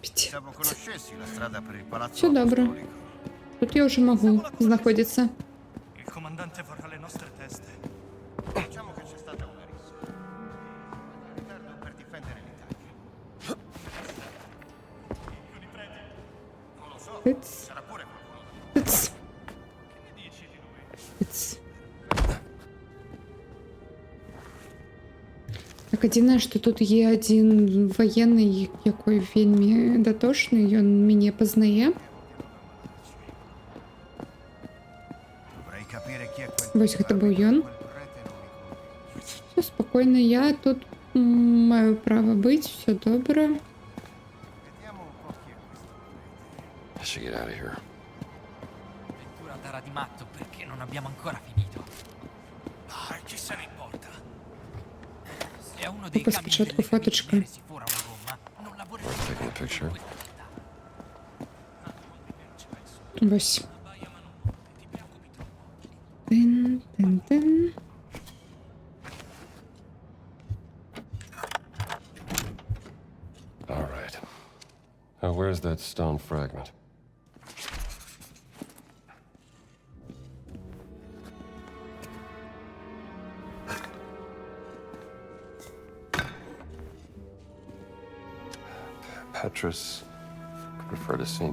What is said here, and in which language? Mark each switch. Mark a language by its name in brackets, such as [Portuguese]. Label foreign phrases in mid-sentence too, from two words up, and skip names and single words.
[Italian] Pensavo conoscessi la strada per il palazzo [Ukrainian] Все добре. [Italian] apostolico. [Ukrainian] Тут я вже можу знаходитися. [Italian] Il comandante vorrà le nostre teste. Diciamo che c'è stata una rissa. Ritardo per difendere l'Italia. Non lo so, Тиц. sarà pure qualcuno. Тиц. Тиц. [Ukrainian] Так, єдине, що тут є один воєнний, який вельми дотошний, він мене познає. [Italian] Dovrei capire chi è quel [Belarusian] Ось гэта быў ён. [Russian] Все спокойно, [Ukrainian] я тут маю право быць, все добре. [English] I should get out of here. [Italian] Ventura darà di matto perché non abbiamo ancora finito. Chi se ne importa? Se a uno dei [Russian] Ну-ка, [Italian] camion [Ukrainian] спочатку [Italian] delle [Ukrainian] фоточка. [Italian] carabinieri si fora una gomma, non lavoreremo [English] Taking a picture. [Ukrainian] Ось. Тин-тин-тин. [English] All right. Now, where's that stone fragment? Petrus could refer to St.